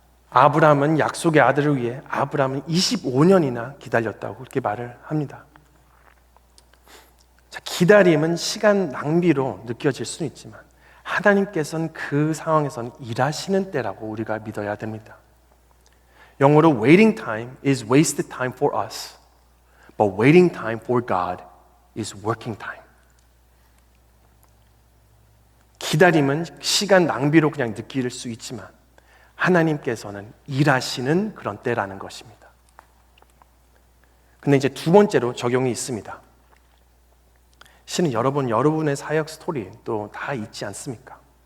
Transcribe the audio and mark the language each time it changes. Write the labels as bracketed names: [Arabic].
[Korean] 아브라함은 약속의 아들을 위해 아브라함은 25년이나 기다렸다고 그렇게 말을 합니다. 자, 기다림은 시간 낭비로 느껴질 수는 있지만 하나님께서는 그 상황에서는 일하시는 때라고 우리가 믿어야 됩니다. [English] 영어로 waiting time is wasted time for us, but waiting time for God is working time. [Korean] 기다림은 시간 낭비로 그냥 느낄 수 있지만 하나님께서는 일하시는 그런 때라는 것입니다. 근데 이제 두 번째로 적용이 있습니다. 실은 여러분의 사역 스토리 또 다 있지 않습니까?